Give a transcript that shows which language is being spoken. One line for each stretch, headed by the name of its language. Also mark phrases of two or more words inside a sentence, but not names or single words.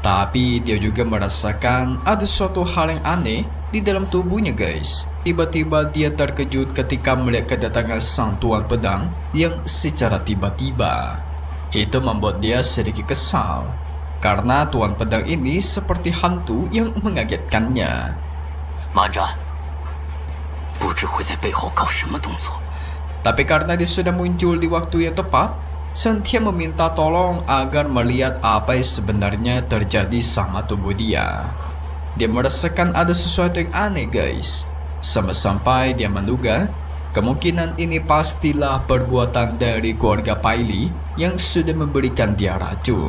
Indonesian: Tapi dia juga merasakan ada suatu hal yang aneh di dalam tubuhnya guys. Tiba-tiba dia terkejut ketika melihat kedatangan sang tuan pedang yang secara tiba-tiba. Itu membuat dia sedikit kesal, karena tuan pedang ini seperti hantu yang mengagetkannya.
Chinese: 慢着，不知会在背后搞什么动作。
Indonesian: Tapi karena dia sudah muncul di waktu yang tepat, Chen Tian meminta tolong agar melihat apa yang sebenarnya terjadi sama tubuh dia. Dia merasakan ada sesuatu yang aneh guys. Sampai dia menduga kemungkinan ini pastilah perbuatan dari keluarga Paili yang sudah memberikan dia racun.